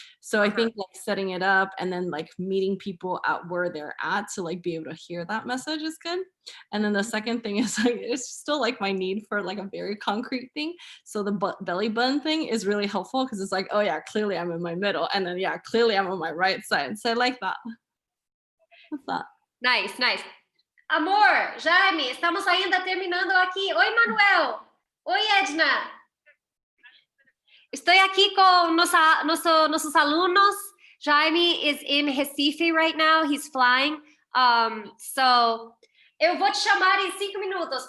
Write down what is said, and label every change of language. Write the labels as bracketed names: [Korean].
[English] So I think like setting it up and then like meeting people at where they're at to like be able to hear that message is good. And then the second thing is like, it's still like my need for like a very concrete thing. So the belly button thing is really helpful because it's like, oh yeah, clearly I'm in my middle. And then yeah, clearly I'm on my right side. So I like that. What's that? Nice. [Portuguese] Amor, Jaime, estamos ainda terminando aqui. Oi, Manuel. Oi, Edna. [Spanish] Estoy aquí con nuestros alumnos. [English] Jaime is in Recife right now. He's flying. [Portuguese] So, eu vou te chamar em 5 minutos.